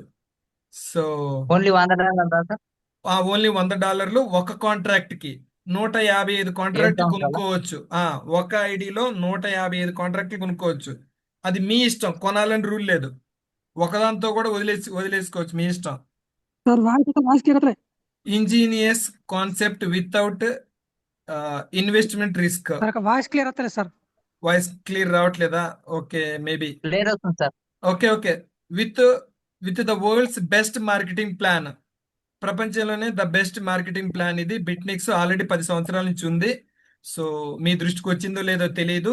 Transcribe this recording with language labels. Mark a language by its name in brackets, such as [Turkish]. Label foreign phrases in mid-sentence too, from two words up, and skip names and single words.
[Telugu] సో [English] only $100 sir? [Telugu] ఓన్లీ $100 ఒక కాంట్రాక్ట్ కి. 155 ఏడు కాంట్రాక్ట్ సంవత్సరాల? కొనుక్కోవచ్చు. ఒక ఐడిలో 155 కాంట్రాక్ట్లు కొనుక్కోవచ్చు. అది మీ ఇష్టం, కొనాలని రూల్ లేదు. ఒకదాంతో కూడా వదిలేసుకోవచ్చు, మీ ఇష్టం. [Hindi] सर वाइस क्या करते हैं? [English] ingenious concept without investment risk. सर का वाइस क्लियर आता है सर. voice clear [Telugu] రావట్లేదా? [English] okay, maybe. [Telugu] లేదు వస్తుంది సార్. [English] okay, with with the world's best marketing plan. [Telugu] ప్రపంచంలోనే [English] the best marketing plan [Telugu] ఇది. బిట్నిక్స్ ఆల్రెడీ 10 సంవత్సరాల నుంచి ఉంది. సో మీ దృష్టికి వచ్చిందో లేదో తెలియదు.